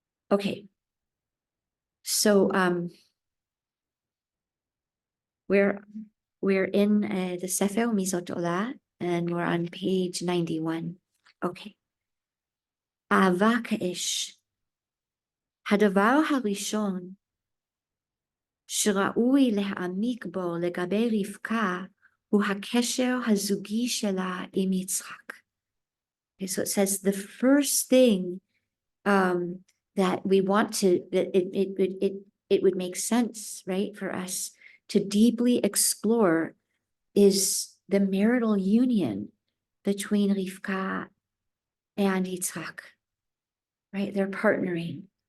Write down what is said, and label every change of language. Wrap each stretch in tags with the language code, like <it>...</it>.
<en>Okay. So we're in the Sefer Zot Olah, and we're on page 91. Okay. Ahava ka'esh.</en> <he>הדבר הראשון שראוי להעמיק בו לגבי רבקה הוא הקשר הזוגי שלה עם יצחק.</he> <en>Okay, so it says the first thing that we want to, that it would make sense, right, for us to deeply explore is the marital union between Rivkah and Yitzhak, right? They're partnering.</en>